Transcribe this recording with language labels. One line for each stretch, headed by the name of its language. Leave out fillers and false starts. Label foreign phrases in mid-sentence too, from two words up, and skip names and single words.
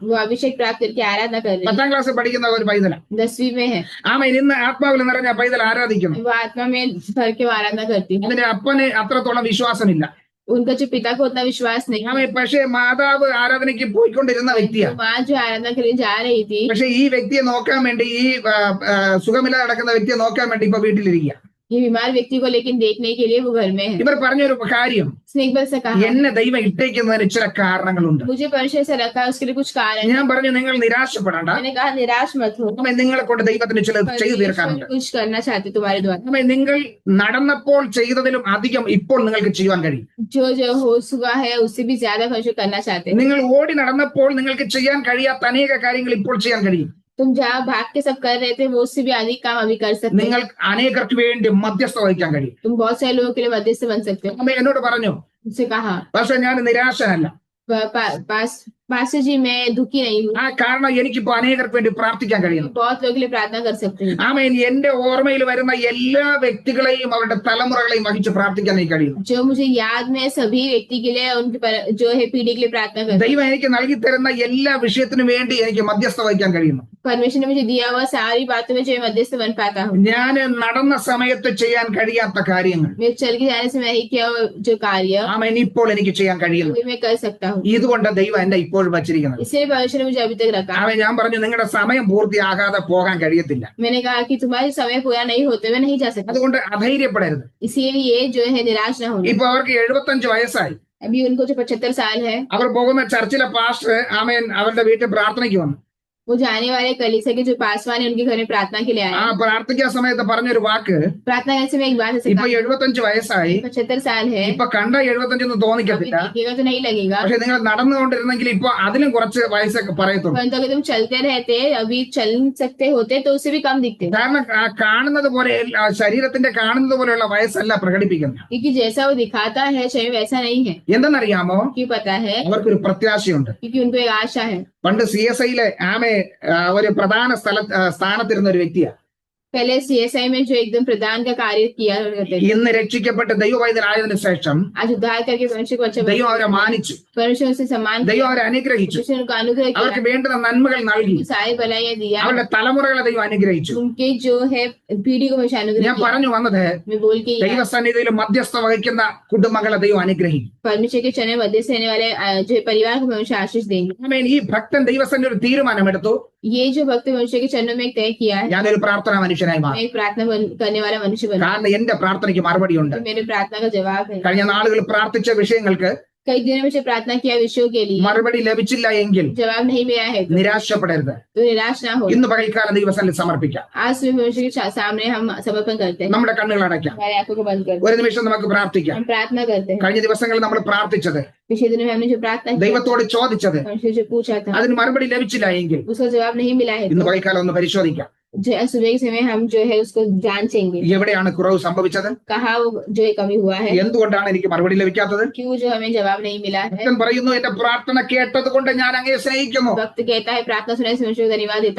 Hindi: वो अभिषेक प्राप्त करके आराधना कर रहे
Malayalam: 10ാം ക്ലാസ്സിൽ പഠിക്കുന്ന ഒരു പൈതല.
Hindi: हैं, 10वीं में है।
Malayalam: ആമേൻ. ഇന്ന് ആത്മാവിൽ നിറഞ്ഞ പൈതൽ ആരാധിക്കുന്നു.
Hindi: वो आत्मा में भर के वो आराधना करती है।
Malayalam: അതിന്റെ അപ്പന് അത്രത്തോളം വിശ്വാസമില്ല.
Hindi: उनका जो पिता को उतना विश्वास नहीं है।
Malayalam: ആമേൻ. പക്ഷേ മാതാവ് ആരാധനയ്ക്ക് പോയിക്കൊണ്ടിരുന്ന വ്യക്തിയാണ്.
Hindi: माँ जो आराधना के लिए जा रही थी,
Malayalam: പക്ഷെ ഈ വ്യക്തിയെ നോക്കാൻ വേണ്ടി, ഈ സുഖമില്ലാതെ നടക്കുന്ന വ്യക്തിയെ നോക്കാൻ വേണ്ടി ഇപ്പൊ വീട്ടിലിരിക്കുക.
Hindi: ये बीमार व्यक्ति को लेकिन देखने के लिए वो घर में है।
Malayalam: ഇവർ പറഞ്ഞൊരു കാര്യം,
Hindi: उसने एक बार से कहा,
Malayalam: എന്നെ ദൈവം ഇട്ടേക്കുന്നതിന് ചില കാരണങ്ങളുണ്ട്.
Hindi: मुझे परमेश्वर से रखा है, उसके लिए कुछ कारण है।
Malayalam: ഞാൻ പറഞ്ഞു നിങ്ങൾ നിരാശപ്പെടണ്ട.
Hindi: मैंने कहा निराश मत हो,
Malayalam: ആമേൻ. നിങ്ങളെ കൊണ്ട് ദൈവത്തിന് ചിലത് ചെയ്തു
Hindi: परमेश्वर
Malayalam: തീർക്കാനുണ്ട്.
Hindi: कुछ करना चाहते तुम्हारे द्वारा।
Malayalam: ആമേൻ. നിങ്ങൾ നടന്നപ്പോൾ ചെയ്തതിലും അധികം ഇപ്പോൾ നിങ്ങൾക്ക് ചെയ്യുവാൻ കഴിയും.
Hindi: जो जो हो चुका है उससे भी ज्यादा परमेश्वर करना चाहते हैं।
Malayalam: നിങ്ങൾ ഓടി നടന്നപ്പോൾ നിങ്ങൾക്ക് ചെയ്യാൻ കഴിയാത്ത അനേക കാര്യങ്ങൾ ഇപ്പോൾ ചെയ്യാൻ കഴിയും.
Hindi: तुम जहाँ भाग के सब कर रहे थे वो उससे भी अधिक काम अभी कर सकते हो।
Malayalam: നിങ്ങൾ അനേകർക്ക് വേണ്ടി മധ്യസ്ഥ വഹിക്കാൻ കഴിയും.
Hindi: तुम बहुत सारे लोगों के लिए मध्यस्थ बन सकते हो।
Malayalam: ആമേൻ. എന്നോട് പറഞ്ഞു,
Hindi: उससे कहा,
Malayalam: പക്ഷെ ഞാൻ നിരാശനല്ല.
Hindi: पास्टर जी मैं दुखी नहीं हूँ,
Malayalam: ആ കാരണം എനിക്കിപ്പോ അനേകർക്ക് വേണ്ടി പ്രാർത്ഥിക്കാൻ കഴിയുന്നു.
Hindi: बहुत लोगों के लिए प्रार्थना कर सकते हैं।
Malayalam: ആമേൻ. എന്റെ ഓർമ്മയിൽ വരുന്ന എല്ലാ വ്യക്തികളെയും അവരുടെ തലമുറകളെയും വഹിച്ച് പ്രാർത്ഥിക്കാൻ എനിക്ക് കഴിയുന്നു.
Hindi: जो मुझे याद में सभी व्यक्ति के लिए उनकी जो है पीढ़ी के लिए प्रार्थना कर,
Malayalam: ദൈവം എനിക്ക് നൽകി തരുന്ന എല്ലാ വിഷയത്തിനും വേണ്ടി എനിക്ക് മധ്യസ്ഥ വഹിക്കാൻ കഴിയുന്നു.
Hindi: परमेश्वर ने मुझे दिया हुआ सारी बातों में जो मैं मध्यस्थ बन पाता हूँ।
Malayalam: ഞാൻ നടന്ന സമയത്ത് ചെയ്യാൻ കഴിയാത്ത കാര്യങ്ങൾ
Hindi: मैं चल के जाने से मैं ही किया हुआ जो कार्य
Malayalam: ആമേൻ ഇപ്പോൾ എനിക്ക് ചെയ്യാൻ കഴിയുന്നു.
Hindi: वो मैं कर सकता हूँ।
Malayalam: ഇതുകൊണ്ട് ദൈവം എന്നെ ഇപ്പോഴും വച്ചിരിക്കുന്നത്.
Hindi: इसलिए परमेश्वर ने मुझे अभी तक रखा।
Malayalam: ആമേൻ. ഞാൻ പറഞ്ഞു നിങ്ങളുടെ സമയം പൂർത്തിയാകാതെ പോകാൻ കഴിയത്തില്ല.
Hindi: मैंने कहा कि तुम्हारे समय पूरा नहीं होते हुए नहीं जा सकते,
Malayalam: അതുകൊണ്ട് അധൈര്യപ്പെടരുത്.
Hindi: इसीलिए जो है निराश ना होना।
Malayalam: ഇപ്പൊ അവർക്ക് 75 വയസ്സായി.
Hindi: अभी उनको जो 75 साल है,
Malayalam: അവർ പോകുന്ന ചർച്ചിലെ പാസ്റ്റർ ആമേൻ അവരുടെ വീട്ടിൽ പ്രാർത്ഥനയ്ക്ക് വന്നു.
Hindi: वो जाने वाले कलीसिया के जो पासवान है उनके घर में प्रार्थना के लिए ആ आए।
Malayalam: പ്രാർത്ഥിക്കുന്ന സമയത്ത് പറഞ്ഞൊരു വാക്ക്,
Hindi: प्रार्थना करने से मैं एक बात ऐसे
Malayalam: ഇപ്പൊ
Hindi: कहा,
Malayalam: 75 വയസ്സായി.
Hindi: 75 साल है,
Malayalam: ഇപ്പൊ കണ്ട 75 എന്ന്
Hindi: अभी
Malayalam: തോന്നിക്കത്തില്ല.
Hindi: देखिएगा तो नहीं लगेगा,
Malayalam: പക്ഷെ നിങ്ങൾ നടന്നുകൊണ്ടിരുന്നെങ്കിൽ ഇപ്പൊ അതിലും കുറച്ച് വയസ്സൊക്കെ പറയത്തുള്ളൂ.
Hindi: परंतु अगर तुम चलते रहते, अभी चल सकते होते तो उससे भी कम दिखते,
Malayalam: കാരണം കാണുന്നത് പോലെ ശരീരത്തിന്റെ കാണുന്നത് പോലെയുള്ള വയസ്സല്ല പ്രകടിപ്പിക്കുന്നത്.
Hindi: क्योंकि जैसा वो दिखाता है शरीर वैसा नहीं है।
Malayalam: എന്തെന്നറിയാമോ?
Hindi: क्यों पता है?
Malayalam: അവർക്കൊരു പ്രത്യാശയുണ്ട്.
Hindi: क्योंकि उनको एक आशा है।
Malayalam: പണ്ട് CSIയിലെ ആമെ ഒരു പ്രധാന സ്ഥാനത്തിരുന്ന ഒരു വ്യക്തിയാണ്.
Hindi: पहले CSI में जो एकदम प्रदान का कार्य किया करते थे,
Malayalam: ഇന്ന് രക്ഷിക്കപ്പെട്ട് ദൈവവൈദ്യനായതിനു ശേഷം
Hindi: आज उद्धार करके परमेश्वर को अच्छा
Malayalam: ദൈവം അവരെ മാനിച്ചു.
Hindi: परमेश्वर उसे सम्मान
Malayalam: ദൈവം അവരെ അനുഗ്രഹിച്ചു.
Hindi: परमेश्वर उनको अनुग्रह
Malayalam: അവർക്ക്
Hindi: किया,
Malayalam: വേണ്ടുന്ന നന്മകൾ നൽകി.
Hindi: उनको सारी भलाइयां दिया,
Malayalam: അവരുടെ തലമുറകളെ ദൈവം അനുഗ്രഹിച്ചു.
Hindi: उनके जो है पीढ़ी को परमेश्वर अनुग्रह
Malayalam: ഞാൻ
Hindi: किया।
Malayalam: പറഞ്ഞു വന്നത്
Hindi: मैं बोल के
Malayalam: ദൈവസന്നിധിയിൽ മധ്യസ്ഥ വഹിക്കുന്ന കുടുംബങ്ങളെ ദൈവം അനുഗ്രഹിക്കും.
Hindi: परमेश्वर के चने मध्य से रहने वाले जो परिवार को परमेश्वर आशीष देंगे।
Malayalam: ആമേൻ. ഈ ഭക്തൻ ദൈവസന്നിധിയിൽ ഒരു തീരുമാനമെടുത്തു,
Hindi: ये जो भक्त परमेश्वर के चरणों में एक तय किया है,
Malayalam: ഞാനൊരു പ്രാർത്ഥനാ മനുഷ്യനായി
Hindi: मैं
Malayalam: മാറി.
Hindi: एक प्रार्थना करने वाला मनुष्य बना,
Malayalam: കാരണം എന്റെ പ്രാർത്ഥനയ്ക്ക് മറുപടിയുണ്ട്.
Hindi: तो मेरे प्रार्थना का जवाब है।
Malayalam: കഴിഞ്ഞ നാളുകൾ പ്രാർത്ഥിച്ച വിഷയങ്ങൾക്ക്
Hindi: कई दिनों में से प्रार्थना किया विषयों के लिए
Malayalam: മറുപടി ലഭിച്ചില്ല എങ്കിൽ
Hindi: जवाब नहीं मिला है
Malayalam: നിരാശപ്പെടരുത്.
Hindi: तो निराश ना हो।
Malayalam: ഇന്ന് പകൽക്കാലം ദൈവസന്നിധിയിൽ സമർപ്പിക്കാം.
Hindi: आज सुबह परमेश्वर के सामने हम समर्पण करते हैं,
Malayalam: നമ്മുടെ കണ്ണുകൾ അടയ്ക്കാം.
Hindi: हमारी आंखों को बंद करते
Malayalam: ഒരു നിമിഷം നമുക്ക്
Hindi: हैं,
Malayalam: പ്രാർത്ഥിക്കാം.
Hindi: हम प्रार्थना करते हैं।
Malayalam: കഴിഞ്ഞ ദിവസങ്ങളിൽ നമ്മൾ പ്രാർത്ഥിച്ചത്,
Hindi: पिछले दिनों में हमने जो प्रार्थना की,
Malayalam: ദൈവത്തോട് ചോദിച്ചത്,
Hindi: परमेश्वर जो पूछा था
Malayalam: അതിന് മറുപടി ലഭിച്ചില്ല എങ്കിൽ
Hindi: उसका जवाब नहीं मिला है,
Malayalam: ഇന്ന്
Hindi: तो
Malayalam: പകൽക്കാലം ഒന്ന് പരിശോധിക്കാം.
Hindi: जो है सुबह के समय हम जो है उसको जांचेंगे,
Malayalam: എവിടെയാണ് കുറവ് സംഭവിച്ചത്?
Hindi: कहाँ वो जो है कमी हुआ है,
Malayalam: എന്തുകൊണ്ടാണ് എനിക്ക് മറുപടി ലഭിക്കാത്തത്?
Hindi: क्यों जो हमें जवाब नहीं मिला है।
Malayalam: ഭക്തൻ പറയുന്നു, എന്റെ പ്രാർത്ഥന കേട്ടത് കൊണ്ട് ഞാൻ അങ്ങയെ സ്നേഹിക്കുന്നു,
Hindi: वक्त कहता है प्रार्थना सुनने से परमेश्वर को धन्यवाद देता